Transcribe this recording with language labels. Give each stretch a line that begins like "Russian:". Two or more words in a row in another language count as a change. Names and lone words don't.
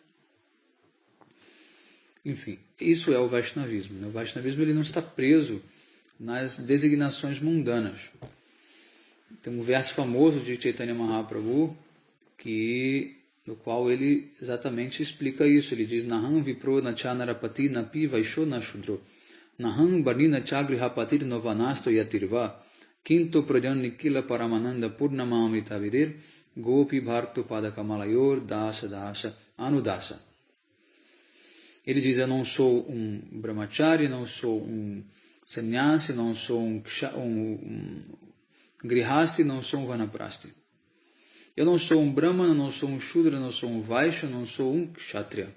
Portuguese: Enfim, isso é o Vaishnavismo, né? O Vaishnavismo ele não está preso nas designações mundanas. Tem um verso famoso de Chaitanya Mahaprabhu, no qual ele exatamente explica isso. Ele diz:
Sanskrit: नाहं विप्रो नचनरपति नापि वैशो नशूद्रो नाहं बर्णिना चगृहपतिर् नोवनस्तो यतिर्वा किन्तो प्रजन् निकिल परमानन्द पूर्णमामृत विदिर् गोपी भर्तो पदकमलयुर् दास दास अनुदास.
Portuguese: Ele diz: eu não sou um brahmachari, não sou um sannyasi, não sou um grihasti, não sou um vanaprasthi. Eu não sou um brahmana, não sou um shudra, não sou um vaishya, não sou um kshatriya.